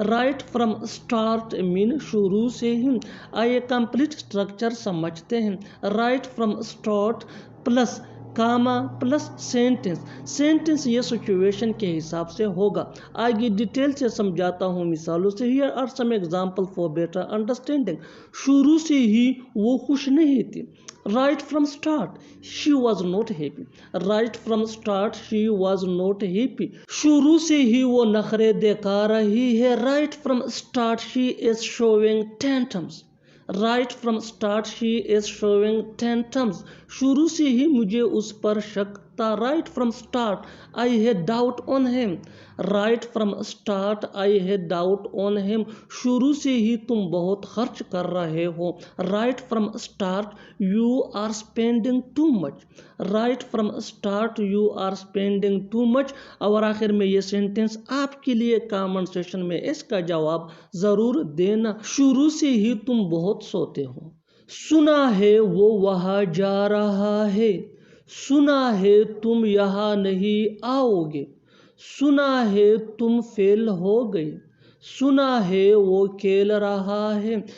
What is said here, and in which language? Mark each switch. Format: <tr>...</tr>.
<en>right from start mean</en> <hi>शुरू से ही। आइए कंप्लीट स्ट्रक्चर समझते हैं।</hi> <en>Right from start plus comma plus sentence.</en> <hi>Sentence ये सिचुएशन के हिसाब से होगा। आगे डिटेल से समझाता हूँ मिसालों से।</hi> <en>Here are some example for better understanding.</en> <hi>शुरू से ही वो खुश नहीं थी।</hi> <en>Right from start, she was not happy. Right from start, she was not happy.</en> <hi>शुरू से ही वो नखरे दिखा रही है।</hi> <en>Right from start, she is showing tantrums. Right from start, she is showing tantrums.</en> <hi>शुरू से ही मुझे उस पर शक था।</hi> <en>Right from start, I had doubt on him. Right from start, I had doubt on him.</en> <hi>शुरू से ही तुम बहुत खर्च कर रहे हो।</hi> <en>Right from start, you are spending too much. Right from start, you are spending too much.</en> <hi>और आखिर में ये सेंटेंस आपके लिए कमेंट सेशन में इसका जवाब ज़रूर देना। शुरू से ही तुम बहुत सोते हो। सुना है वो वहाँ जा रहा है, सुना है तुम यहाँ नहीं आओगे, सुना है तुम फेल हो गए, सुना है वो खेल रहा है।</hi>